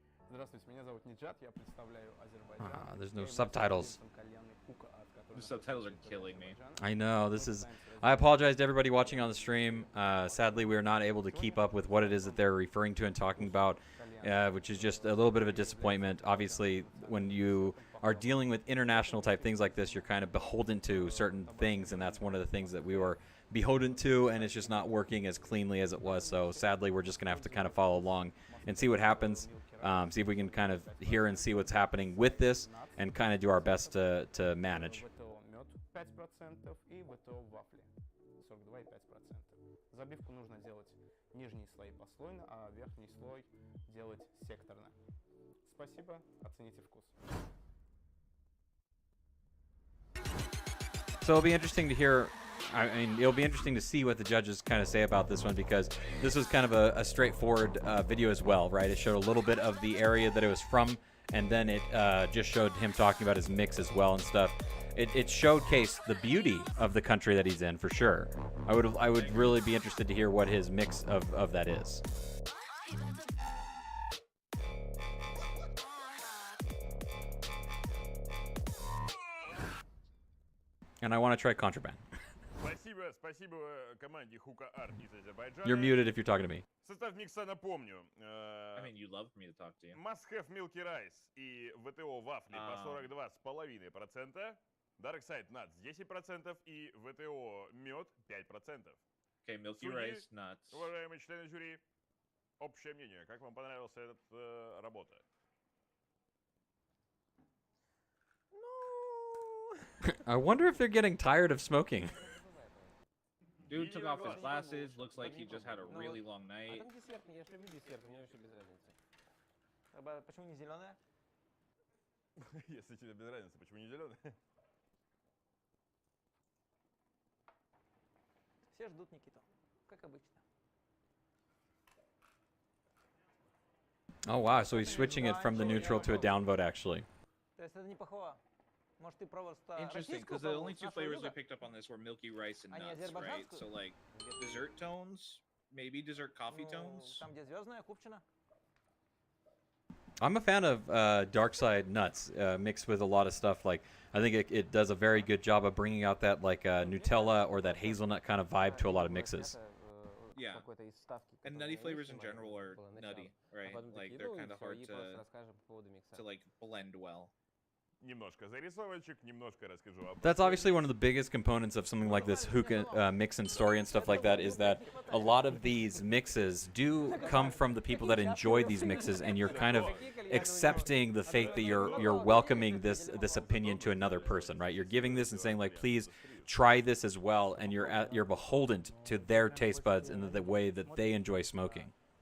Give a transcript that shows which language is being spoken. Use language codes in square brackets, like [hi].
[ru] Здравствуйте, меня зовут Ниджат, я представляю Азербайджан. [en] There's no subtitles. The subtitles are killing me. I know, I apologize to everybody watching on the stream. Sadly, we are not able to keep up with what it is that they're referring to and talking about, which is just a little bit of a disappointment. Obviously, when you are dealing with international type things like this, you're kind of beholden to certain things, and that's one of the things that we were beholden to, and it's just not working as cleanly as it was. So sadly, we're just going to have to kind of follow along and see what happens. See if we can kind of hear and see what's happening with this and kind of do our best to manage. [ru] ВТО мед 5% и ВТО вафли 42,5%. Забивку нужно делать нижний слой послойно, а верхний слой делать секторно. Спасибо, оцените вкус. [en] So it'll be interesting to hear. I mean, it'll be interesting to see what the judges kind of say about this one, because this was kind of a straightforward video as well, right? It showed a little bit of the area that it was from, and then it just showed him talking about his mix as well and stuff. It showcased the beauty of the country that he's in, for sure. I would really be interested to hear what his mix of that is. And I want to try contraband. [ru] Спасибо команде Hookah Art из Азербайджана. [en] You're muted if you're talking to me. [ru] Состав микса напомню. [en] I mean, you loved me to talk to you. [ru] Must Have Milky Rice и ВТО вафли по 42,5%. Dark Side Nuts 10% и ВТО мед 5%. [en] Okay, Milky [ru] Судьи, [en] Rice Nuts. [ru] уважаемые члены жюри, общее мнение, как вам понравилась эта работа? [en] I wonder if they're getting tired of smoking. Dude took off his glasses. Looks like he just had a really long [ru] А [en] night. [ru] там десерт, я же люблю десерт, мне вообще без разницы. Почему не зеленая? Если тебе без разницы, почему не зеленый? Все ждут Никиту, как обычно. [en] Oh wow, so he's switching it from the neutral to a downvote actually. [ru] То есть это не похвала. Может, ты просто [en] Interesting, because the only two flavors we picked up on this were Milky Rice and nuts, right? So like dessert tones, maybe dessert coffee tones. [ru] Там, где звездная, купчина. [en] I'm a fan of Dark Side Nuts mixed with a lot of stuff. Like, I think it does a very good job of bringing out that like Nutella or that hazelnut kind of vibe to a lot of mixes. Yeah, and nutty flavors in general are nutty, right? Like they're kind of hard to like blend well. [ru] Немножко зарисовочек, немножко расскажу об. [en] That's obviously one of the biggest components of something like this hookah mix and story and stuff like that, is that a lot of these mixes do come from the people that enjoy these mixes, and you're kind of accepting the fate that you're welcoming this opinion to another person, right? You're giving this and saying like, please try this as well, and you're beholden to their taste buds and the way that they enjoy smoking.